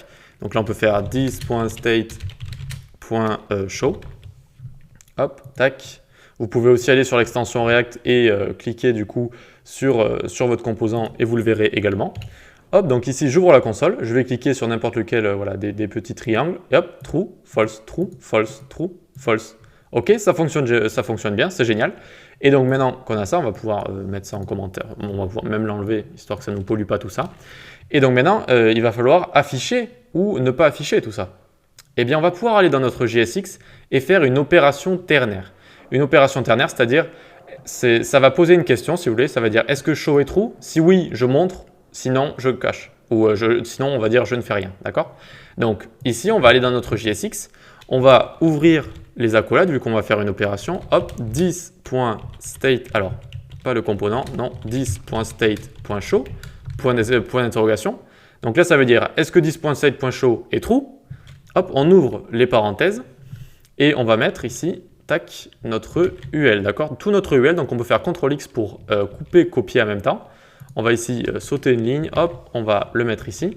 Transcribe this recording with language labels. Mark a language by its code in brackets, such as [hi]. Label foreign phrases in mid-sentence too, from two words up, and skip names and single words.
[fr] Donc là, on peut faire 10.state.show. Hop, tac. Vous pouvez aussi aller sur l'extension React et cliquer du coup sur votre composant et vous le verrez également. Hop, donc ici, j'ouvre la console. Je vais cliquer sur n'importe lequel voilà, des petits triangles. Et hop, [en] true, false, true, false, true, false. [fr] Ok, ça fonctionne bien, c'est génial. Et donc maintenant qu'on a ça, on va pouvoir mettre ça en commentaire. On va pouvoir même l'enlever, histoire que ça ne nous pollue pas tout ça. Et donc maintenant, il va falloir afficher ou ne pas afficher tout ça. Eh bien, on va pouvoir aller dans notre JSX et faire une opération ternaire. Une opération ternaire, c'est-à-dire, ça va poser une question, si vous voulez. Ça va dire, est-ce que show est true? Si oui, je montre. Sinon, je cache. Ou sinon, on va dire, je ne fais rien. D'accord? Donc, ici, on va aller dans notre JSX. On va ouvrir les accolades, vu qu'on va faire une opération. Hop, 10.state. Alors, pas le component, non. 10.state.show. Point d'interrogation. Donc là, ça veut dire, est-ce que 10.state.show est true? Hop, on ouvre les parenthèses et on va mettre ici tac, notre UL, d'accord? Tout notre UL, donc on peut faire CTRL-X pour couper, copier en même temps. On va ici sauter une ligne, hop, on va le mettre ici.